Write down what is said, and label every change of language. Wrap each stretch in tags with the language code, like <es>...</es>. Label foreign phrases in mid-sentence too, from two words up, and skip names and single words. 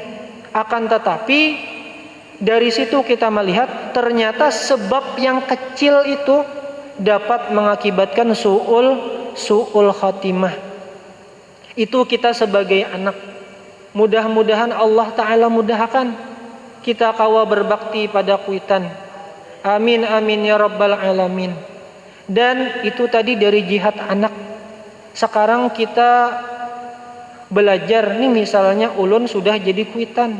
<id>Akan tetapi dari situ kita melihat ternyata sebab yang kecil itu dapat mengakibatkan su'ul khatimah. Itu kita sebagai anak, mudah-mudahan Allah Ta'ala mudahkan kita kawa berbakti pada kuitan.</id> <ar>Amin amin ya rabbal alamin.</ar> <id>Dan itu tadi dari jihad anak. Sekarang kita belajar nih, misalnya ulun sudah jadi kuitan.</id>